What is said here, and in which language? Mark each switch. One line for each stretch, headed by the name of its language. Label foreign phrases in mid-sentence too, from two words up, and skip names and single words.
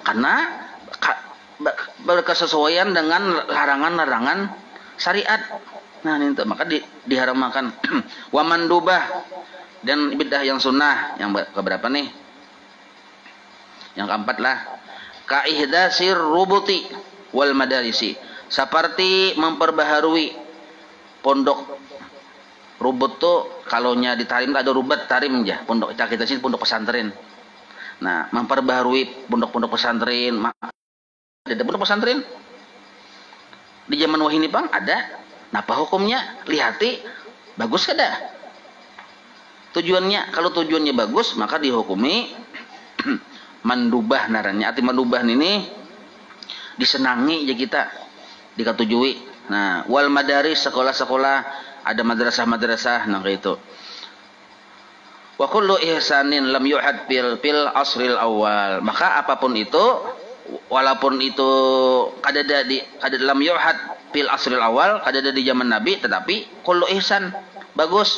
Indonesian: Karena berkesesuaian dengan larangan-larangan syariat. Nah itu maka diharamkan.
Arabic: ومندوبة,
Indonesian: dan bid'ah yang sunnah yang keberapa nih? Yang keempat lah.
Arabic: كإحداث الربط والمدارس,
Indonesian: Seperti memperbaharui pondok rubut tuh, kalau nya di Tarim ada rubet Tarim aja. Pondok kita sini pondok pesantren. Nah, memperbaharui pondok-pondok pesantren.
Banjar: Ada pondok pesantren di zaman wahini bang ada. Nah, apa hukumnya? Lihati bagus kada?
Indonesian: Tujuannya, kalau tujuannya bagus maka dihukumi mandubah narannya. Arti mandubah ini disenangi ya kita, dikatujui. Nah,
Arabic: والمدارس,
Indonesian: sekolah-sekolah, ada madrasah-madrasah, nah kayak itu.
Arabic: وكل إحسان لم يحدث في العصر الأول.
Indonesian: Maka apapun itu, walaupun itu kadada
Arabic: لم يحدث في العصر الأول,
Indonesian: kadada di zaman Nabi, tetapi
Arabic: كل إحسان
Indonesian: bagus.